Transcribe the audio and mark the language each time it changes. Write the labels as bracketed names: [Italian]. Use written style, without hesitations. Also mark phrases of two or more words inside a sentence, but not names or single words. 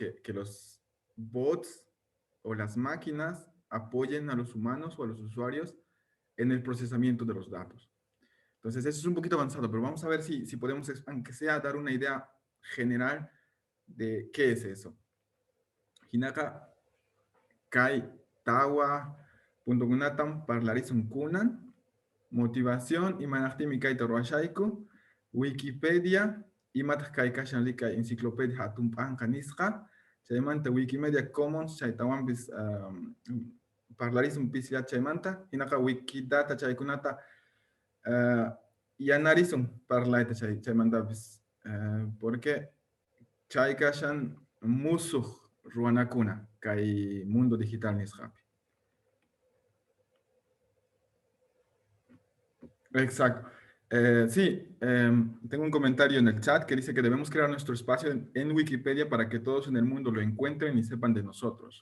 [Spanish] Que los bots o las máquinas apoyen a los humanos o a los usuarios en el procesamiento de los datos. Entonces, eso es un poquito avanzado, pero vamos a ver si podemos, aunque sea, dar una idea general de qué es eso. [Quechua] Hinaka kai tawa puntugunatam parlarizum kunan, motivación imanajtimi kai torwashaiku, Wikipedia, imataj kai kashan lika enciclopedia hatum panka nisqa, chaymanta Wikimedia Commons chaytawambis parlarizum pisya chaymanta, hinaka Wikidata chaykunata yanarizum parlaita chaymantapis, porque chay kashan musuq ruanakuna kai [Spanish] mundo digital [Quechua] nisqapi. [Spanish] Exacto. Sí, tengo un comentario en el chat que dice que debemos crear nuestro espacio en Wikipedia para que todos en el mundo lo encuentren y sepan de nosotros.